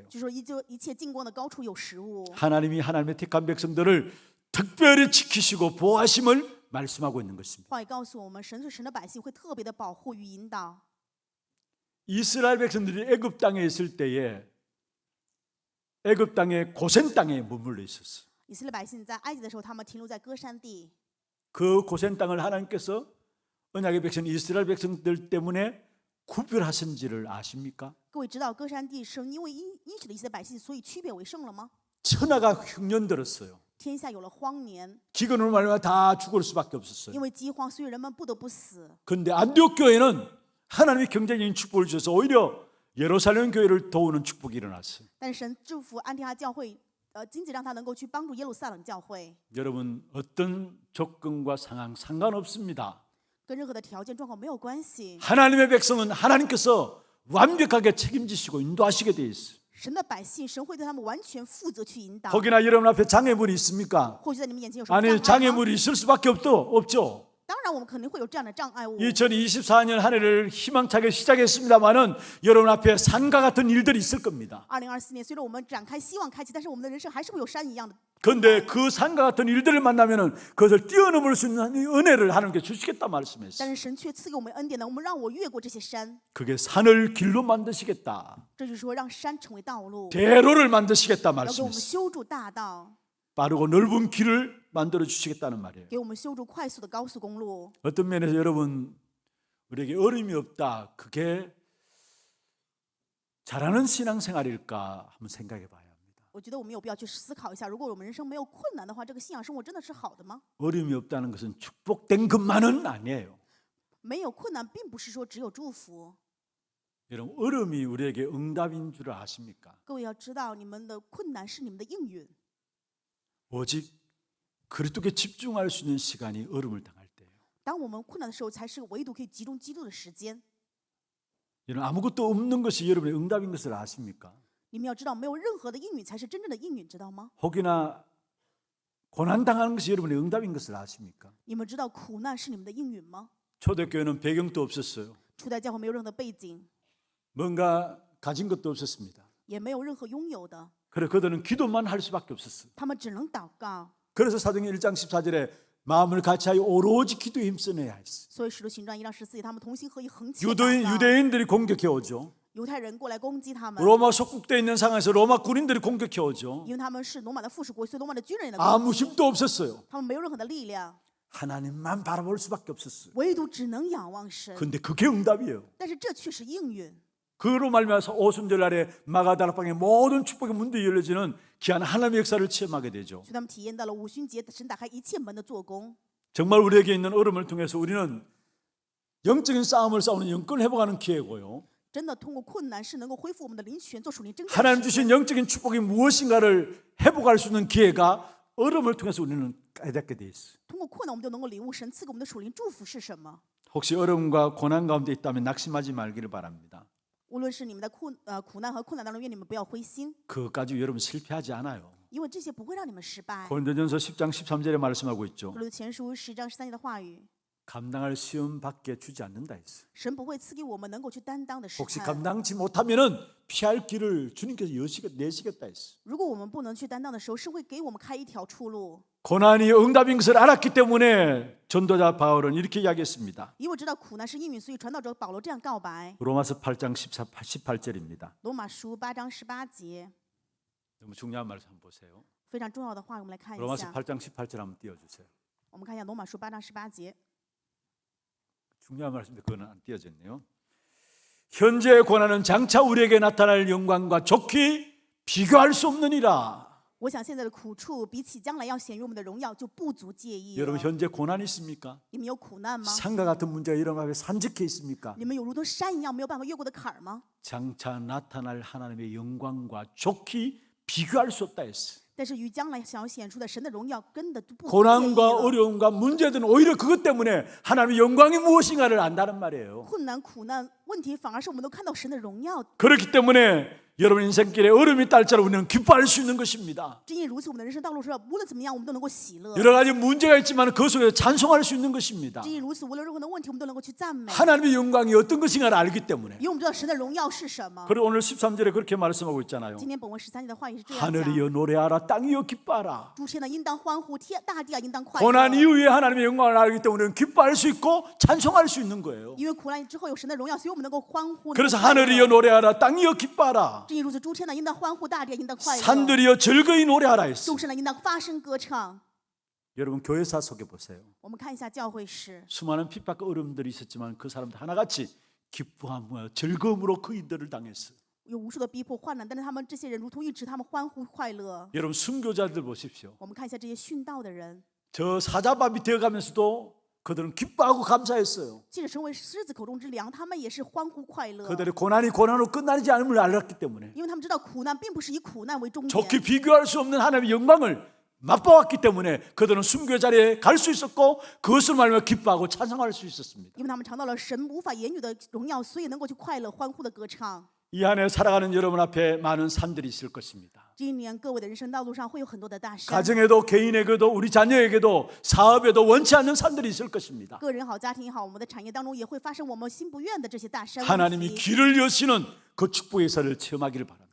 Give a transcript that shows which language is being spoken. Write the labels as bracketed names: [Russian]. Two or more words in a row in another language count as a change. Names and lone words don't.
[Chinese] 就是说一切进光的高处有食物。 [Korean] 하나님이 하나님의 택한 백성들을 특별히 지키시고 보호하심을 말씀하고 있는 것입니다. [Chinese] 话语告诉我们，神对神的百姓会特别的保护与引导。 [Korean] 이스라엘 백성들이 애굽 땅에 있을 때에 애굽 땅의 고센 땅에 머물러 있었어요. [Chinese] 以色列百姓在埃及的时候，他们停留在歌山地。 [Korean] 그 고센 땅을 하나님께서 언약의 백성 이스라엘 백성들 때문에 구별하신지를 아십니까? [Chinese] 各位知道歌山地是因为应许的以色列百姓，所以区别为圣了吗？ [Korean] 천하가 흉년들었어요. [Chinese] 天下有了荒年， [Korean] 기근으로 말미암아 다 죽을 수밖에 없었어요. [Chinese] 因为饥荒，所以人们不得不死。 [Korean] 그런데 안디옥 교회는 하나님의 경제적인 축복을 주셔서 오히려 예루살렘 교회를 도우는 축복이 일어났어요. [Chinese] 但是神祝福安提阿教会，经济让他能够去帮助耶路撒冷教会， [Korean] 여러분 어떤 조건과 상황 상관없습니다. [Chinese] 跟任何的条件状况没有关系。 [Korean] 하나님의 백성은 하나님께서 완벽하게 책임지시고 인도하시게 돼 있어요. [Chinese] 神的百姓，神会对他们完全负责去引导。 [Korean] 혹이나 여러분 앞에 장애물이 있습니까? [Chinese] 或许在你们眼前有什么障 [Korean] 아니 [Chinese] 碍吗？ [Korean] 장애물이 있을 수밖에 없죠. [Chinese] 当然，我们肯定会有这样的障碍物。 [Korean] 2024년 한 해를 희망차게 시작했습니다만은 여러분 앞에 산과 같은 일들이 있을 겁니다. [Chinese] 2024 年，随着我们展开希望开启，但是我们的人生还是会有山一样的。 [Korean] 그런데 그 산과 같은 일들을 만나면은 그것을 뛰어넘을 수 있는 은혜를 하나님께 주시겠다 말씀했어요. [Chinese] 但是神却赐给我们恩典呢，我们让我越过这些山。 [Korean] 그게 산을 길로 만드시겠다. [Chinese] 这就是说，让山成为道路， [Korean] 대로를 만드시겠다 [Chinese] 要给我们 [Korean] 말씀했어요. [Chinese] 修筑大道， [Korean] 빠르고 넓은 길을 만들어 주시겠다는 말이에요. [Chinese] 给我们修筑快速的高速公路。 [Korean] 어떤 면에서 여러분 우리에게 어려움이 없다. 그게 잘하는 신앙생활일까 한번 생각해 봐야 합니다. [Chinese] 我觉得我们有必要去思考一下，如果我们人生没有困难的话，这个信仰生活真的是好的吗？ [Korean] 어려움이 없다는 것은 축복된 것만은 아니에요. [Chinese] 没有困难，并不是说只有祝福。 [Korean] 여러분 어려움이 우리에게 응답인 줄 아십니까? [Chinese] 各位要知道，你们的困难是你们的应允。 [Korean] 오직 그리스도께 집중할 수 있는 시간이 어려움을 당할 때예요. [Chinese] 当我们困难的时候，才是唯独可以集中基督的时间。 [Korean] 여러분 아무것도 없는 것이 여러분의 응답인 것을 아십니까? [Chinese] 你们要知道，没有任何的应允才是真正的应允，知道吗？ [Korean] 혹이나 고난 당하는 것이 여러분의 응답인 것을 아십니까? [Chinese] 你们知道苦难是你们的应允吗？ [Korean] 초대교회는 배경도 없었어요. [Chinese] 初代教会没有任何的背景， [Korean] 뭔가 가진 것도 없었습니다. [Chinese] 也没有任何拥有的， [Korean] 그래 그들은 기도만 할 수밖에 없었어요. [Chinese] 他们只能祷告。 [Korean] 그래서 사도행전 1장 14절에 마음을 같이하여 오로지 기도에 힘쓰내야 했어요. [Chinese] 所以使徒行传1章14节，他们同心合意，恒切祷告。 [Korean] 유대인들이 공격해 오죠. [Chinese] 犹太人过来攻击他们， [Korean] 로마 속국되어 있는 상황에서 로마 군인들이 공격해 오죠. [Chinese] 因为他们是罗马的附属国，所以罗马的军人也来攻 [Korean] 아무 [Chinese] 击。 [Korean] 힘도 없었어요. [Chinese] 他们没有任何的力量， [Korean] 하나님만 바라볼 수밖에 없었어요. [Chinese] 唯独只能仰望神。 [Korean] 근데 그게 응답이에요. [Chinese] 但是这却是应允。 [Korean] 그로 말미암아서 오순절 날에 마가다락방의 모든 축복의 문들이 열려지는 귀한 하나님의 역사를 체험하게 되죠. [Chinese] 所以他们体验到了五旬节神打开一切门的做工。 [Korean] 정말 우리에게 있는 어려움을 통해서 우리는 영적인 싸움을 싸우는 영권을 회복하는 기회고요. [Chinese] 真的通过困难是能够恢复我们的灵权，做属灵征战。 [Korean] 하나님 주신 영적인 축복이 무엇인가를 회복할 수 있는 기회가 어려움을 통해서 우리는 깨닫게 돼 있어요. [Chinese] 通过困难，我们就能够领悟神赐给我们的属灵祝福是什么。 [Korean] 혹시 어려움과 고난 가운데 있다면 낙심하지 말기를 바랍니다. [Chinese] 无论是你们的苦难和困难当中，愿你们不要灰心， [Korean] 그것까지 여러분 실패하지 않아요. [Chinese] 因为这些不会让你们失败。 [Korean] 고린도전서 10장 13절에 말씀하고 있죠. [Chinese] 格罗前书10章13节的话语， [Korean] 감당할 시험 밖에 주지 않는다 했어요. [Chinese] 神不会赐给我们能够去担当的试 [Korean] 혹시 [Chinese] 探。 [Korean] 감당치 못하면은 피할 길을 주님께서 내시겠다 했어요. [Chinese] 如果我们不能去担当的时候，是会给我们开一条出路。 [Korean] 고난이 응답인 것을 알았기 때문에 전도자 바울은 이렇게 이야기했습니다. [Chinese] 因为知道苦难是应允，所以传道者保罗这样告白。 [Korean] 로마서 8장 18절입니다. [Chinese] 罗马书8章18节， [Korean] 너무 중요한 말을 한번 보세요. [Chinese] 非常重要的话，我们来看一 [Korean] 로마서 [Chinese] 下。 [Korean] 8장 18절 한번 띄워주세요. [Chinese] 我们看一下罗马书8章18节。 [Korean] 중요한 말씀인데 그거는 안 띄어졌네요. 현재의 고난은 장차 우리에게 나타날 영광과 좋게 비교할 수 없느니라. [Chinese] 我想现在的苦处比起将来要显于我们的荣耀，就不足介意了。 [Korean] 여러분 현재 고난 있습니까? [Chinese] 你们有苦难吗？ [Korean] 산과 같은 문제가 일어나게 산적해 있습니까? [Chinese] 你们有如同山一样没有办法越过的坎儿吗？ [Korean] 장차 나타날 하나님의 영광과 좋게 비교할 수 없다 했어요. [Chinese] 但是与将来想要显出的神的荣耀，跟的不足介意 [Korean] 고난과 [Chinese] 了。 [Korean] 어려움과 문제들은 오히려 그것 때문에 하나님의 영광이 무엇인가를 안다는 말이에요. [Chinese] 困难、苦难、问题，反而是我们都看到神的荣耀。 [Korean] 그렇기 때문에 여러분 인생길에 어려움이 딸자로 우리는 기뻐할 수 있는 것입니다. [Chinese] 正因如此，我们的人生道路上，无论怎么样，我们都能够喜乐。 [Korean] 여러 가지 문제가 있지만 그 속에서 찬송할 수 있는 것입니다. [Chinese] 正因如此，无论任何的问题，我们都能够去赞美， [Korean] 하나님의 영광이 어떤 것인가를 알기 때문에. [Chinese] 因为我们知道神的荣耀是什么。 [Korean] 그리고 오늘 13절에 그렇게 말씀하고 있잖아요. [Chinese] 今天本文13节的话也是这样讲： [Korean] 하늘이여 노래하라 땅이여 기뻐하라. [Chinese] 诸天呢应当欢呼，大地啊应当快 [Korean] 고난 [Chinese] 乐。 [Korean] 이후에 하나님의 영광을 알기 때문에 우리는 기뻐할 수 있고 찬송할 수 있는 거예요. [Chinese] 因为苦难之后有神的荣耀，所以我们能够欢呼。 [Korean] 그래서 [Chinese] 能够快乐 [Korean] 하늘이여 노래하라 땅이여 기뻐하라. [Chinese] 正因如此，诸天呢应当欢呼，大地啊应当快乐。 [Korean] 산들이여 즐거이 노래하라 했어. [Chinese] 众生呢应当发声歌唱。 [Korean] 여러분 교회사 속에 보세요. [Chinese] 我们看一下教会史， [Korean] 수많은 핍박과 어려움들이 있었지만 그 사람들 하나같이 기뻐하며 즐거움으로 그 일들을 당했어요. [Chinese] 有无数的逼迫患难，但是他们这些人如同一直他们欢呼快乐。 [Korean] 여러분 순교자들 보십시오. [Chinese] 我们看一下这些殉道的人， [Korean] 저 사자밥이 되어가면서도 그들은 기뻐하고 감사했어요. [Chinese] 即使成为狮子口中之粮，他们也是欢呼快乐， [Korean] 그들의 고난이 고난으로 끝나지 않음을 알았기 때문에 [Chinese] 因为他们知道苦难并不是以苦难为终 [Korean] 좋게 [Chinese] 点， [Korean] 비교할 수 없는 하나님의 영광을 맛보았기 때문에 그들은 순교 자리에 갈 수 있었고 그것을 말하며 기뻐하고 찬송할 수 있었습니다. [Chinese] 因为他们尝到了神无法言语的荣耀，所以能够去快乐欢呼的歌唱。 [Korean] 이 안에 살아가는 여러분 앞에 많은 산들이 있을 것입니다. [Chinese] 今年各位的人生道路上会有很多的大山， [Korean] 가정에도 개인에게도 우리 자녀에게도 사업에도 원치 않는 산들이 있을 것입니다. [Chinese] 个人好，家庭也好，我们的产业当中也会发生我们心不愿的这些大山问 [Korean] 하나님이 [Chinese] 题。 [Korean] 길을 여시는 그 축복의 사를 체험하기를 바랍니다.